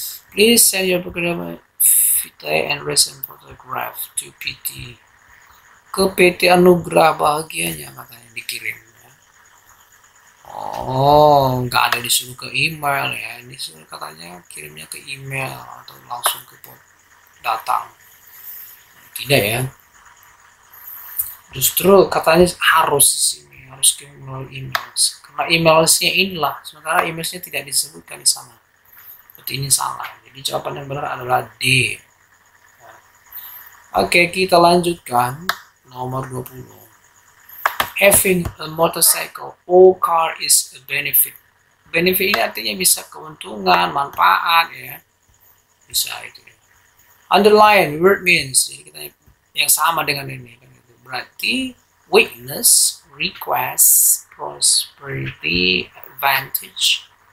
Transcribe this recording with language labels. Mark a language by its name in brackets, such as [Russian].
[English] Please send your program and recent photograph to PT. [Indonesian] Ke PT Anugrah bahagianya katanya dikirim. Oh, nggak ada disuruh ke email ya. Ini katanya kirimnya ke email atau langsung ke datang. Tidak ya. Justru katanya harus di sini, harus ke melalui email. Karena emailnya inilah, sementara emailnya tidak disebutkan di sana. Berarti ini salah. Jadi jawaban yang benar adalah D. Oke, kita lanjutkan nomor 20. [English] Having a motorcycle or car is a benefit. [Indonesian] Benefit ini artinya bisa keuntungan, manfaat ya. Bisa itu. [English] Underline word means. [Indonesian] Jadi kita yang sama dengan ini. Berarti [English] weakness, request, prosperity, advantage.